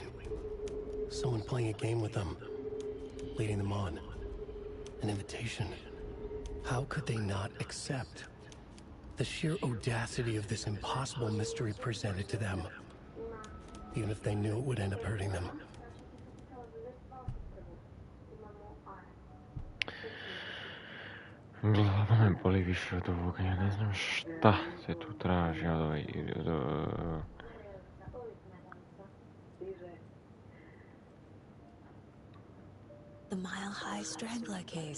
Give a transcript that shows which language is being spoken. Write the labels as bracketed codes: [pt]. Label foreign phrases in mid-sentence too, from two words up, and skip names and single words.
[en] Someone playing a game with them. Leading them on. An invitation. How could they not accept? The sheer audacity of this impossible mystery presented to them. Even if they knew it would end up hurting them. [sr] Glava me boli više od ovoga, ja ne znam šta se tu traži od ove... [en] The mile-high strangler case.